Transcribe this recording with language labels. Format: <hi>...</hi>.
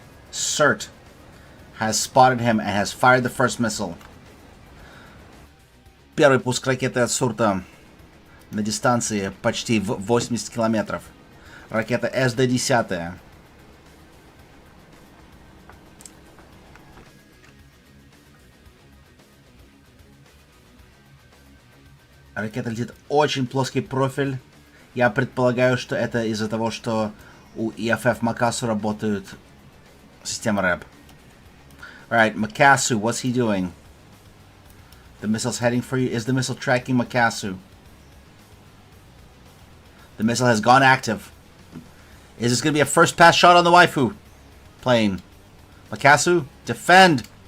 <en>CERT has spotted him and has fired the first missile.</en> <ru>Первый пуск ракеты от Сурта на дистанции почти в 80 километров. Ракета СД-10. Ракета летит очень плоский профиль. Я предполагаю, что это из-за того, что у EFF Makasu работают системы РЭП.</ru> <en>Alright, Makasu, what's he doing? The missile's heading for you. Is the missile tracking Makasu? The missile has gone active. Is this going to be a first pass shot on the waifu plane? Makasu, defend!</en>